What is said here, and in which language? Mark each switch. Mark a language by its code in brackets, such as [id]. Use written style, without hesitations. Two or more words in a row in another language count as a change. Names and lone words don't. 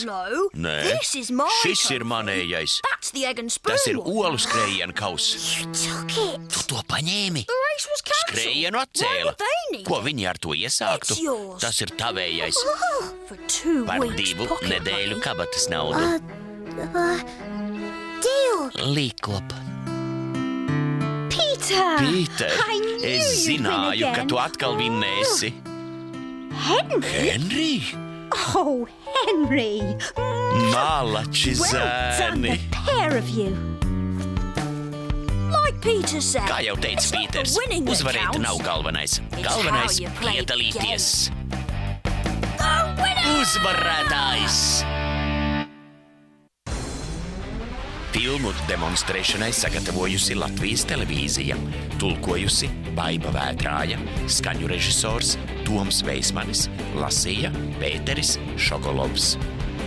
[lv] Nē, šis ir manējais. Tas ir olu skrējiena kauss. Tu to paņēmi? Skrējienu atcēla. Ko viņi ar to iesāktu? Tas ir tavējais. Par 2 nedēļu kabatas naudu. Deal. Līkop. Peter! Pīter, [en] I knew [lv] es [en] you'd [lv] zināju, [en] win [lv] ka [en] again. [lv] tu atkal vinnēsi. Henry? Henry? [en] Oh, Henry! [lv] Malači [en] Well done, [lv] zēni. [en] the pair of you. Like Peter said. [lv] Kā jau teica [en] it's not the [lv] Pīters, [en] winning that [lv] uzvarēt [en] counts. [lv] nav galvenais. [en] It's [lv] Galvenais [en] how you play the [lv] piedalīties. [en] The winner! [lv] Uzvarētājs! Filmu demonstrēšanai sagatavojusi Latvijas televīzija, tulkojusi Baiba Vētrāja, skaņu režisors Toms Veismanis, lasīja Pēteris Šogolovs.